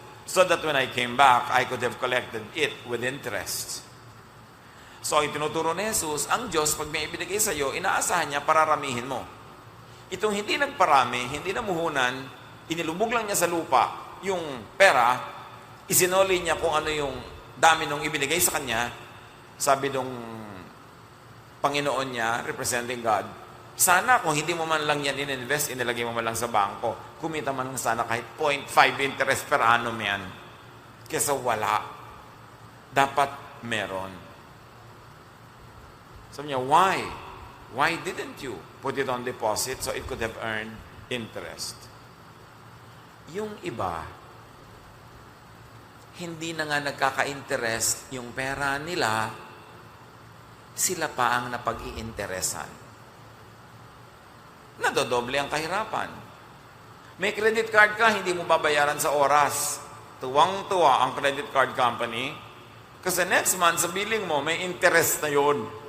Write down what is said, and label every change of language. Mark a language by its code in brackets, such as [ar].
[en] So that when I came back, I could have collected it with interest. [tl] So, ang tinuturo ni Jesus, ang Diyos, pag may ibinigay sa iyo, inaasahan niya, pararamihin mo. Itong hindi nagparami, hindi namuhunan, inilubog lang niya sa lupa yung pera, isinoli niya kung ano yung dami nung ibinigay sa kanya, sabi nung Panginoon niya, representing God, sana kung hindi mo man lang yan in-invest, inilagay mo man lang sa bangko, kumita man lang sana kahit 0.5 interest per annum yan. Kesa wala. Dapat meron. Sabi niya, why? [en] Why didn't you put it on deposit so it could have earned interest? [tl] Yung iba, hindi na nga nagkaka-interest yung pera nila, sila pa ang napag-iinteresan. Nadodoble ang kahirapan. May credit card ka, hindi mo babayaran sa oras. Tuwang-tuwa ang credit card company kasi next month sa billing mo, may interest na yun.